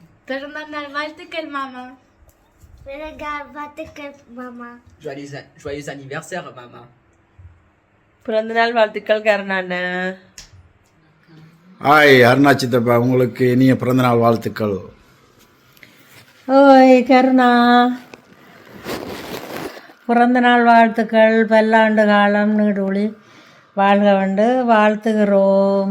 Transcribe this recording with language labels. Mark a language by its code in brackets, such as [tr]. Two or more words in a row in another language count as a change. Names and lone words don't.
[ta] பிறந்தநாள் வாழ்த்துக்கள் மாமா. வாழ்த்துக்கள் மாமா. [fr] Joyeux anniversaire, maman. [ta] பிறந்தநாள் வாழ்த்துக்கள் கருணாண்ணா. ஹாய் அருணா சித்தப்பா, உங்களுக்கு இனிய பிறந்தநாள் வாழ்த்துக்கள். ஓய் கருணா, பிறந்தநாள் வாழ்த்துக்கள். பல்லாண்டு காலம் நீடூழி வாழ்க வந்து வாழ்த்துகிறோம்.